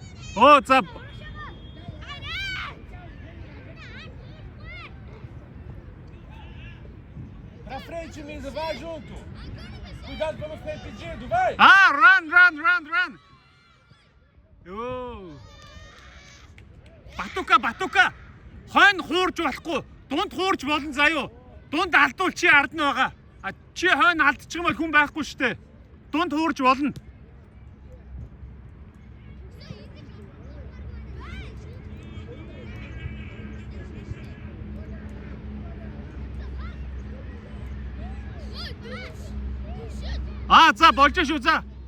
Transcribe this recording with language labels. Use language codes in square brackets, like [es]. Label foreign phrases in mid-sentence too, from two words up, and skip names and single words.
[mn] Оо за. [pt] Pra frente, Misa, vai junto. Cuidado pra não ficar impedido, vai. Run. [mn] Ёо. Батука. Хойно хуурж болохгүй. Дунд хуурж болно заяо. Дунд алдвал чи ард нь байгаа. А чи хойно алдчих юм бол хүн байхгүй штэ. Дунд хуурж болно. За болж шүү за.